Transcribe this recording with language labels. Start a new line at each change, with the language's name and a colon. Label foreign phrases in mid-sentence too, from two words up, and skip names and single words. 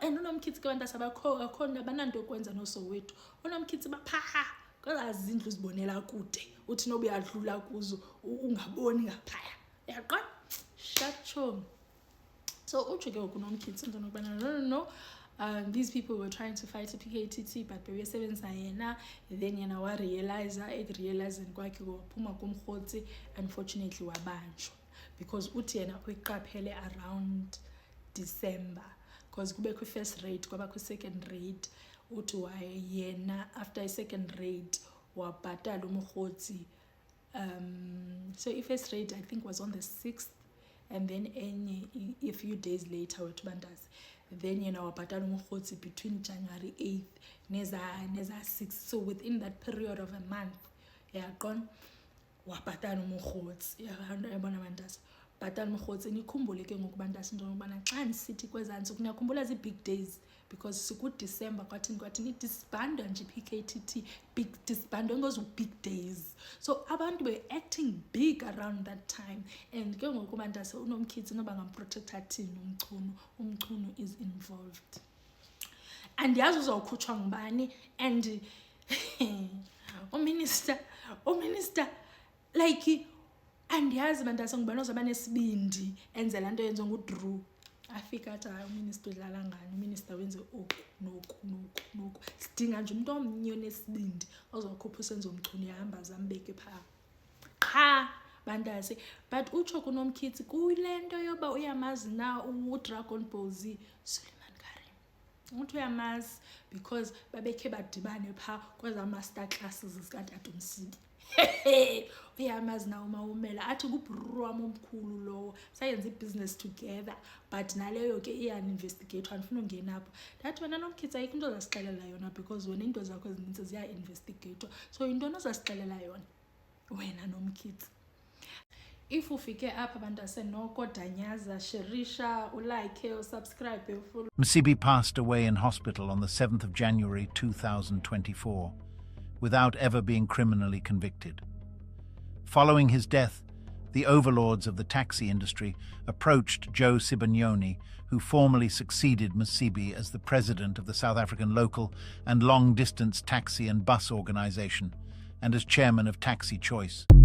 Xhosa: And uNomkhize ke bantasa bakhona bananto yokwenza noSoweto, uNomkhize baphaa kwezaa zindlu zibonela kude, uthi noba uyadlula kuzo ungaboni ngaphaya, yaqonda. Sharp Chomi. So utsho ke ngoku uNomkhize into nokubana no
English: these people were trying to fight
Xhosa: iPKTT but bebesebenzisa yena, then yena warealize kwakhe waphuma kumrhotsi, unfortunately wabanjwa, because uthi yena uyiqaphele around December, because kube kwi-first raid kwaba kwi-second raid, uthi yena after i-second raid wabhatala umrhotsi.
English: So i-first raid I think was on the 6th, and then a few days later
Xhosa: wethu bantasi,
English: then
Xhosa: yena wabhatala umrhotsi
English: between January 8th neza 6th, so within that period of a month,
Xhosa: yaqona, wabhatala umrhotsi, yabona bantasi, bhatala umrhotsi. Nikhumbule ke ngoku bantasi into yokubana xa ndisithi kwezantsi niyakhumbula zi-
English: big days,
Xhosa: because sikuDecember kwathini disbandwa nje iPKTT, disbandwa ngozo
English: big days,
Xhosa: so abantu
English: were acting big around that time.
Xhosa: And ke ngoku bantasi uNomkhize noba ngamprotector thini umchunu is involved, and yazi uzawukhutshwa ngubani, and uminister like, andiyazi bantasa ngubani ozaba nesibindi enze laa nto yenziwa nguDrew. Afika athi hayi uminister udlala ngani, uminister wenze noku, sidinga nje umuntu omnye onesibindi ozokhupha uSenzo Mchunu, yahamba zambeke phaa qha bantasi. But utsho kuNomkhize kule nto yoba uyamazi na uDragon Ball Z Suleiman Karim, uthi uyamazi because babekhe badibane phaa kwezaa
English: master classes
Xhosa: zikatata Msibi. Uyamazi na uMawumela, athi nguBruru wam omkhulu lowo, sayenza i-
English: business together,
Xhosa: but naleyo ke iyaninvestigate, andifuna ungena apho. Ndathi wena Nomkhize ayikho into ozasixelela yona, because wena into zakho ezinintsi ziya-investigatwa, so yintoni ozasixelela yona wena Nomkhize? If ufike apha bantu asenoko danyaza shirisha ulike usubscribe full.
English: Msibi passed away in hospital on the 7th of January 2024 without ever being criminally convicted. Following his death, the overlords of the taxi industry approached Joe Sibanyouni, who formally succeeded Msibi as the president of the South African Local and Long-Distance Taxi and Bus Organization and as chairman of Taxi Choice.